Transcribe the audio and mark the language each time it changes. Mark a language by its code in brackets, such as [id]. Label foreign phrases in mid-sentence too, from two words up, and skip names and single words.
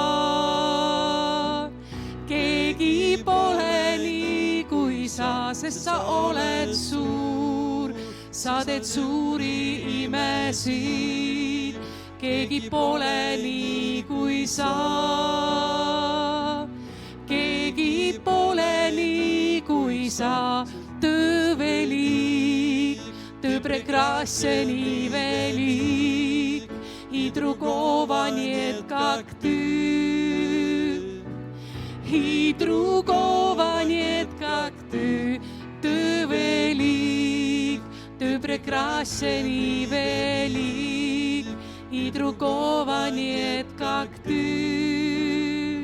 [et] Keegi pole nii kui sa, sest sa oled suur. Sa teed suuri imesid, keegi pole nii kui sa. Keegi pole nii kui sa, [ru] Ты велик, Ты прекрасен и велик, и другого нет, как Ты. И другого нет, как Ты. Ты велик, Ты прекрасен и велик, и другого нет, как Ты.